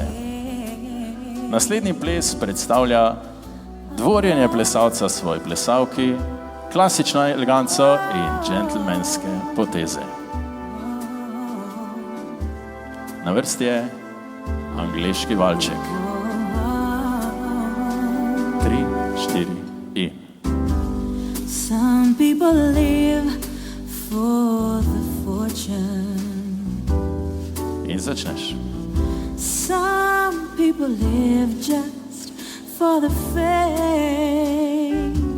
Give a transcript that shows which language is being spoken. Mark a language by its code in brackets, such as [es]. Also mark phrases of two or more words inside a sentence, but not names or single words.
[sl] Naslednji ples predstavlja dvorjenje plesalca svoji plesalki, klasično eleganco in džentlmenske poteze. Na vrsti je angleški valček. 3, 4 in. [en] Some people live for the fortune. [sl] In začneš. [en] Some people live just for the fame.